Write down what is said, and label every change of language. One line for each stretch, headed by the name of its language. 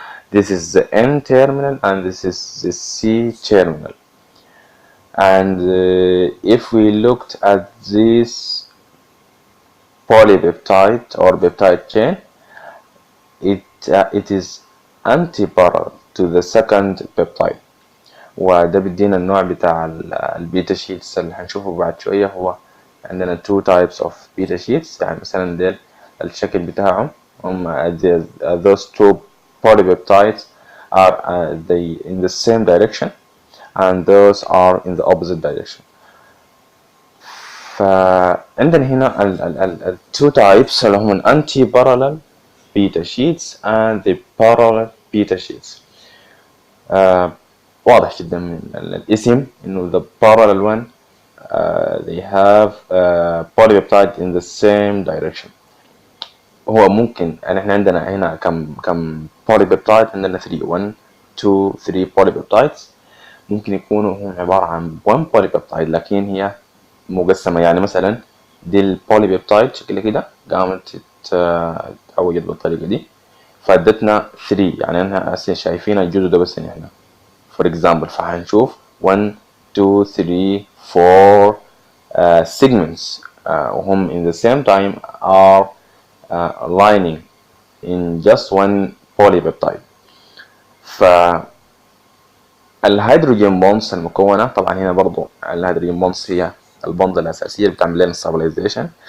English: This is the N terminal and this is the C terminal. And if we looked at this polypeptide or peptide chain, it is antiparallel to the second peptide.
Arabic: وده بيدينا النوع بتاع البيتا شيتس اللي هنشوفه بعد شوية. هو عندنا
English: two types of beta sheets.
Arabic: يعني مثلا ديل الشكل بتاعهم هم
English: those two polypeptides are they in the same direction and those are in the opposite direction.
Arabic: فعندنا هنا ال
English: two types
Arabic: اللي هم ال
English: anti-parallel beta sheets and the parallel beta sheets.
Arabic: واضح جدا من الاسم انه
English: the parallel one they have polypeptide in the same direction.
Arabic: هو ممكن يعني احنا عندنا هنا كم polypeptide؟ عندنا 3 1 2 3 polypeptides. ممكن يكونوا هم عبارة عن 1 polypeptide لكن هي مقسمة. يعني مثلا دي البوليبيبتايد شكلها كده قامت تتعوج بالطريقة دي فادتنا 3. يعني احنا شايفين الجزء ده بس هنا for example. فهنشوف 1 2 3 4 segments وهم
English: in the same time are lining in just one polypeptide.
Arabic: فالهيدروجين بونز المكونة طبعا هنا برضو الهيدروجين بونز هي البوند الأساسية اللي بتعمل لنا stabilization.